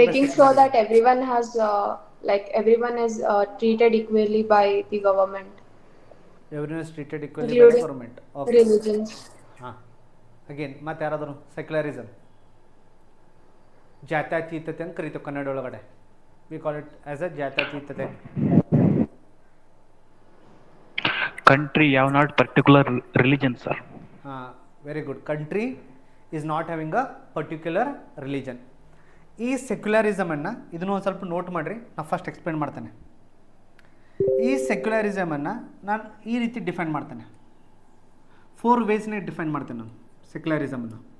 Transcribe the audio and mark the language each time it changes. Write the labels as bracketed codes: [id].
[en] Making sure that everyone has, everyone is treated equally by the government. Everyone is treated equally by the government. Okay, Religions. [kn] ಹಾಂ, again ಮತ್ತೆ ಯಾರಾದರೂ secularism ಜಾತ್ಯತೀತತೆ ಅಂತ ಕರೀತೀವಿ ಕನ್ನಡ ಒಳಗಡೆ. [en] We call it as a ಜಾತ್ಯತೀತತೆ. Country have not particular religion, sir. Very good. Country is not having a particular religion. [kn] ಈ ಸೆಕ್ಯುಲರಿಸಮನ್ನು ಇದನ್ನು ಒಂದು ಸ್ವಲ್ಪ ನೋಟ್ ಮಾಡಿರಿ, ನಾನು ಫಸ್ಟ್ ಎಕ್ಸ್ಪ್ಲೇನ್ ಮಾಡ್ತೇನೆ. ಈ ಸೆಕ್ಯುಲರಿಸಮನ್ನು ನಾನು ಈ ರೀತಿ ಡಿಫೈನ್ ಮಾಡ್ತೇನೆ, 4 ವೇಸ್ನಾಗ ಡಿಫೈನ್ ಮಾಡ್ತೇನೆ ನಾನು ಸೆಕ್ಯುಲರಿಸಮನ್ನು.